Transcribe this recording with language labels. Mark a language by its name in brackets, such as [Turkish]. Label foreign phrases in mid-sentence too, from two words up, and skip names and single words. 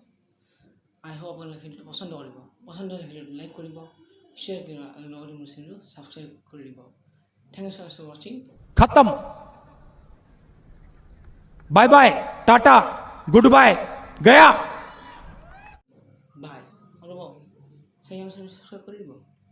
[English] I hope [Assamese] আপোনালোকে ভিডিঅ'টো পচন্দ কৰিব। পচন্দ হ'লে ভিডিঅ'টো লাইক কৰিব, শ্বেয়াৰ কৰিব আৰু লগতে মোৰ চেনেলটো ছাবস্ক্ৰাইব কৰি দিব। [English] Thank you for watching. खत्म। bye bye, tata, good bye, गया। [Assamese] বাই। ৰ'ব, চেনেলটো ছাবস্ক্ৰাইব কৰি দিব।